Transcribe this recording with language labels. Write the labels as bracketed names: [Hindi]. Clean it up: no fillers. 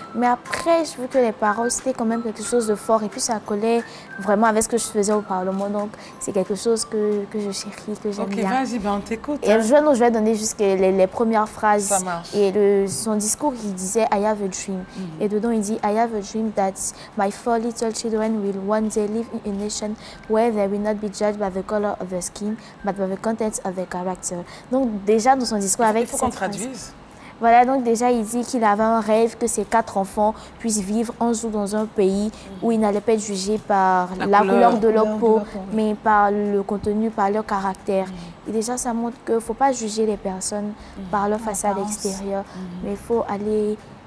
[French] Mais après, je veux que les paroles, c'était quand même quelque chose de fort. Et puis, ça collait vraiment avec ce que je faisais au Parlement. Donc, c'est quelque chose que je chéris, que j'aime bien. Ok, vas-y, on t'écoute. Et je vais donner juste les premières phrases. Ça marche. Et son discours, il disait « [English] I have a dream ». [French] Et dedans, il dit [English] « I have a dream that my 4 little children will one day live in a nation where they will not be judged by the color of their skin, but by the contents of their character ». [French] Donc déjà dans son discours avec il faut qu'on traduise. Voilà, donc déjà il dit qu'il avait un rêve que ses 4 enfants puissent vivre un jour dans un pays où ils n'allaient pas être jugés par la couleur de leur peau, mais par le contenu, par leur caractère. Et déjà ça montre qu'il ne faut pas juger les personnes par leur façade extérieure, mais il faut aller